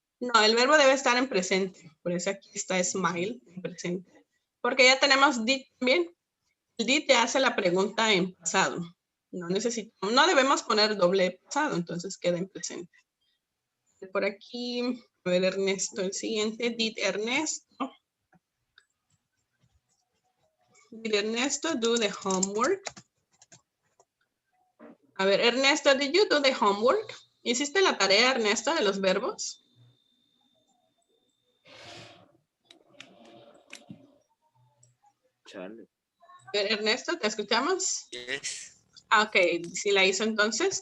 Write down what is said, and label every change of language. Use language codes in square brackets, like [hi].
[es] No, el verbo debe estar en presente. Por eso aquí está smile, en presente. Porque ya tenemos did también. El did te hace la pregunta en pasado. No debemos poner doble pasado, entonces queda en presente. Por aquí, a ver, Ernesto, el siguiente. [en] Did Ernesto. Did Ernesto do the homework? [es] A ver, [en] Ernesto, did you do the homework? [es] ¿Hiciste la tarea, Ernesto, de los verbos? Chale. Ernesto, ¿te escuchamos? [en] Yes. [es] Ah, ok, si la hizo entonces.